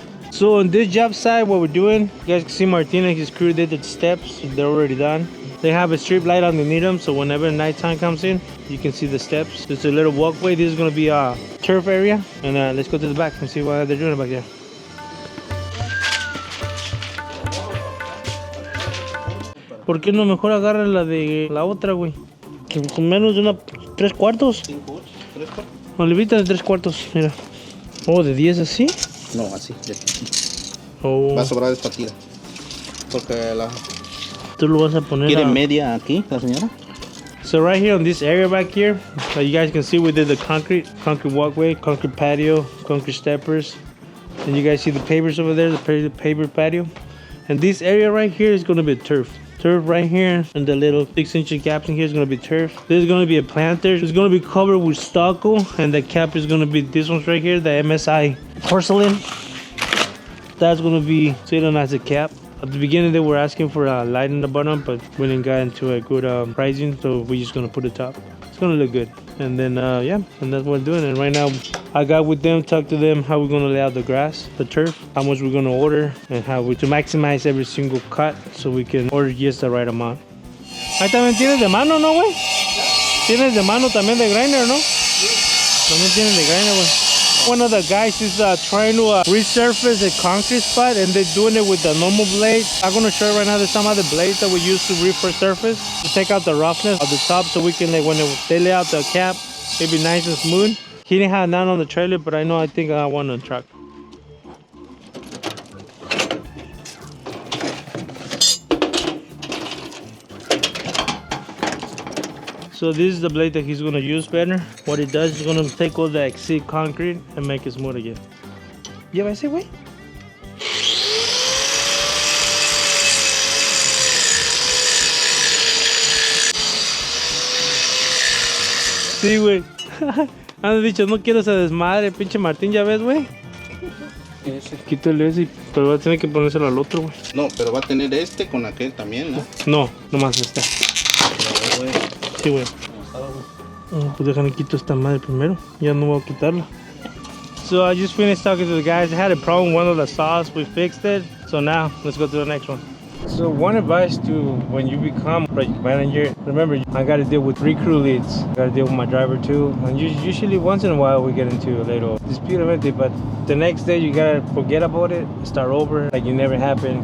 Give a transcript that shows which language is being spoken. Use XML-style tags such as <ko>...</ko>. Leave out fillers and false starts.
<en>So on this job site, what we're doing, you guys can see Martin and his crew did the steps. They're already done. They have a strip light underneath them, so whenever nighttime comes in, you can see the steps. There's a little walkway. This is gonna be a turf area, and let's go to the back and see what they're doing back there.</en> <es>¿Por qué no mejor agarra la de la otra, güey? Con menos de 3/4. Olivita de 3/4, mira. Oh, ¿de 10 así? No, así, de aquí. Oh. Va a sobrar esta tira. Porque la... Tú lo vas a poner. ¿Quiere media aquí, la señora?</es> <en>So right here on this area back here, you guys can see we did the concrete walkway, concrete patio, concrete steppers. And you guys see the pavers over there, the paver patio. And this area right here is going to be turf. Turf right here, and the little 6-inch gaps in here is going to be turf. There's going to be a planter. It's going to be covered with stucco, and the cap is going to be this one's right here, the MSI porcelain. That's going to be sitting as a cap. At the beginning, they were asking for a light in the bottom, but we didn't get into a good pricing, so we're just going to put the top. It's going to look good. And then, yeah, and that's what we're doing. And right now, I got with them, talked to them how we're going to lay out the grass, the turf, how much we're going to order, and how to maximize every single cut so we can order just the right amount.</en> <es>Ahí también tienes de mano, ¿no, güey? Tienes de mano también de grinder, ¿no? También tienes de grinder, güey.</es> <en>One of the guys is trying to resurface a concrete spot, and they're doing it with the normal blade. I'm gonna show you right now. There's some other blades that we use to resurface to take out the roughness of the top, so we can, like, when they lay out the cap, it'll be nice and smooth. He didn't have none on the trailer, but I think I have one on the truck. So this is the blade that he's gonna use better. What it does is gonna take all the exceed concrete and make it smooth again.</en> <es>¿Lleva ese, güey? Sí, güey. Han dicho, no quiero ese desmadre, pinche Martín, ya ves, güey. Quítale ese, pero va a tener que ponérselo al otro, güey. No, pero va a tener este con aquel también, ¿no? No, nomás este. Sí, güey. Pues déjame quito esta madre primero. Ya no voy a quitarla.</es> <en>So I just finished talking to the guys. I had a problem with one of the saws. We fixed it. So now let's go to the next one. So one advice to when you become project manager, remember I got to deal with 3 crew leads. I got to deal with my driver too. And usually once in a while we get into a little dispute of it, but the next day you got to forget about it, start over like it never happened.</en>